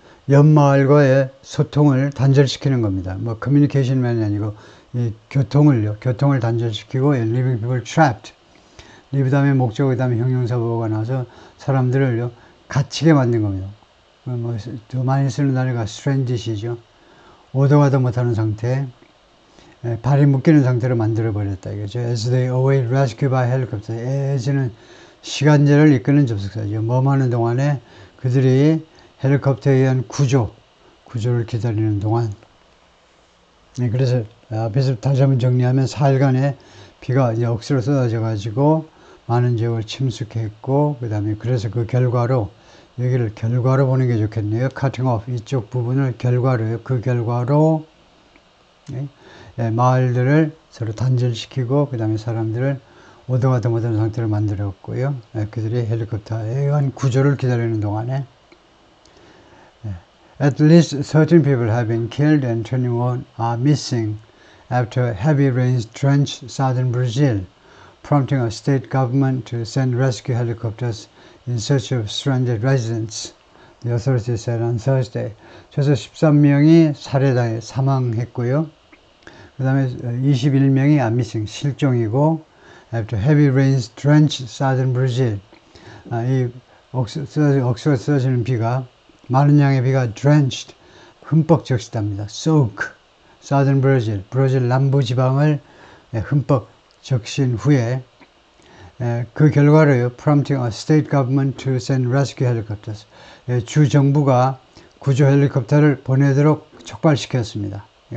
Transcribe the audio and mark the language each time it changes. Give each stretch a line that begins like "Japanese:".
Korean: 옆 마을과의 소통을 단절시키는 겁니다. 뭐 커뮤니케이션만이 아니고 이 교통을 단절시키고
English: leaving people trapped.
Korean: 리브 다음에 목적, 그 다음에 형용사 보호가 나와서 사람들을 갇히게 만든 겁니다. 더 많이 쓰는 단어가 stranded이죠. 오도가도 못하는 상태, 발이 묶이는 상태로 만들어버렸다 이거죠.
English: As they await rescue by helicopter.
Korean: as는 시간제를 이끄는 접속사죠. 머무는 동안에 그들이 헬리콥터에 의한 구조를 기다리는 동안. 그래서 앞에서 다시 한번 정리하면 4일간의 비가 이제 억수로 쏟아져 가지고 많은 지역을 침수했고, 그 다음에 그래서 그 결과로, 여기를 결과로 보는 게 좋겠네요.
English: cutting off,
Korean: 이쪽 부분을 결과로요. 그 결과로 마을들을 서로 단절시키고, 그 다음에 사람들을 오도가도 못하는 상태로 만들었고요. 그들이 헬리콥터에 의한 구조를 기다리는 동안에
English: At least 13 people have been killed and 21 are missing after heavy rains drenched southern Brazil, prompting a state government to send rescue helicopters in search of stranded residents, the authorities said on Thursday.
Korean: 최소 13명이 살해당해 사망했고요. 그 다음에 21명이 missing, 실종이고,
English: after heavy rains drenched southern Brazil.
Korean: 이 억수가 쏟아지는 비가, 많은 양의 비가 drenched, 흠뻑 적시답니다. soak,
English: southern Brazil,
Korean: 브라질 남부 지방을 흠뻑 적신 후에 그 결과로요,
English: prompting a state government to send rescue helicopters.
Korean: 주 정부가 구조 헬리콥터를 보내도록 촉발시켰습니다.